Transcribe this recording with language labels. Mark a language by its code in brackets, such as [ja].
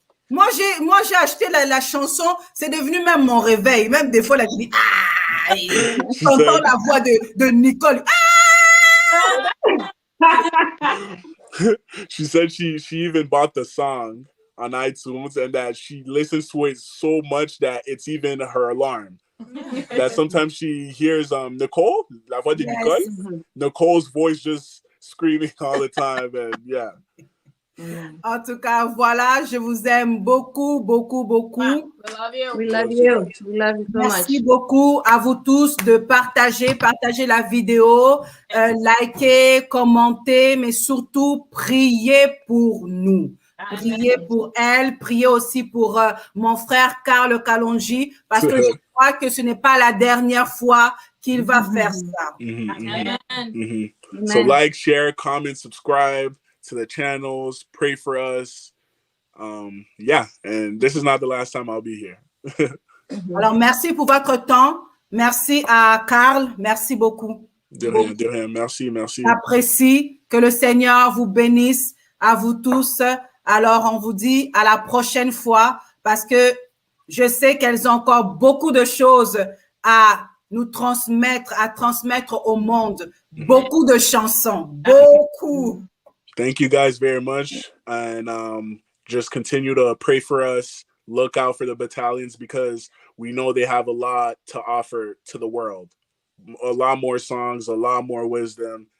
[fr] Moi, j'ai acheté la chanson, c'est devenu même mon réveil. Même des fois, là, je dis, ah, j'entends la voix de Nicole. Ah! [en] She said she even bought the song on iTunes and that she listens to it so much that it's even her alarm. That sometimes she hears Nicole, [fr] la voix de Nicole, [en] Nicole's voice just screaming all the time, and yeah. [fr] En tout cas, voilà, je vous aime beaucoup, beaucoup, beaucoup. [en] We love you. We love you. We love you so much. [fr] Merci beaucoup à vous tous de partager la vidéo, liker, commenter, mais surtout prier pour nous. Priez pour elle, priez aussi pour mon frère Karl Kalonji, parce que je crois que ce n'est pas la dernière fois qu'il va faire ça. Amen. [en] So like, share, comment, subscribe to the channels, pray for us. Yeah, and this is not the last time I'll be here. [fr] Alors, merci pour votre temps. Merci à Karl. Merci beaucoup. De rien. Merci. J'apprécie. Que le Seigneur vous bénisse à vous tous. Alors, on vous dit à la prochaine fois parce que je sais qu'elles ont encore beaucoup de choses à nous transmettre, au monde. Beaucoup de chansons. Beaucoup. [en] Thank you guys very much. And just continue to pray for us. Look out for the battalions because we know they have a lot to offer to the world. A lot more songs, a lot more wisdom.